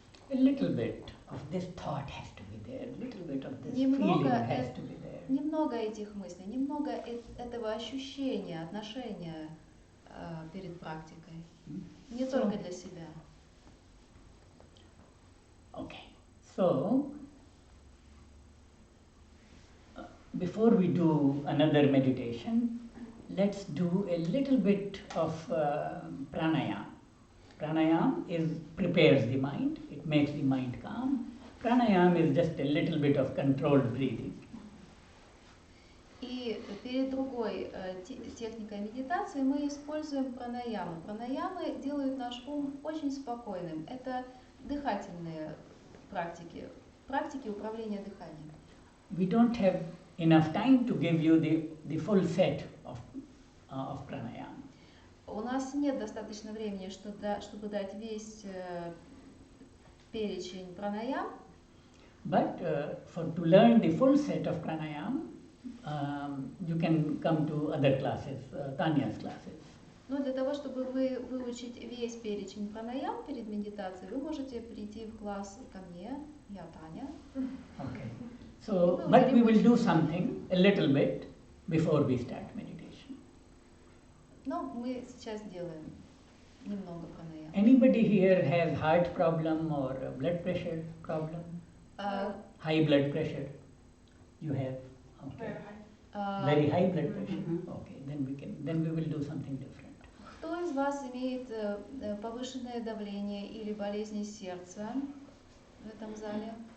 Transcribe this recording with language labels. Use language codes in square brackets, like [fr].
[en] A little bit of this thought has to be there, a little bit of this feeling has to be there. [ru] Немного этих мыслей, немного этого ощущения, отношения перед практикой. Не только для себя. [en] Okay. So, before we do another meditation, let's do a little bit of pranayama. Pranayama prepares the mind, it makes the mind calm. Pranayama is just a little bit of controlled breathing. [ru] И перед другой техникой медитации мы используем пранаямы. Пранаямы делают наш ум очень спокойным. Это дыхательные практики, практики управления дыханием. [en] We don't have enough time to give you the full set of pranayama. [ru] У нас нет достаточно времени, чтобы дать весь перечень пранаям. [en] But to learn the full set of pranayama, you can come to other classes, Tanya's classes. [ru] Но для того, чтобы выучить весь перечень пранаям перед медитацией, вы можете прийти в класс ко мне, я Таня. [en] Okay. So, but we will do something a little bit before we start meditation. [ru] Но мы сейчас делаем немного пранаям. [en] Anybody here has heart problem or blood pressure problem? High blood pressure? You have? Okay. Very high blood pressure? Okay, then we will do something different. [ru] Кто из вас имеет повышенное давление или болезни сердца в этом зале?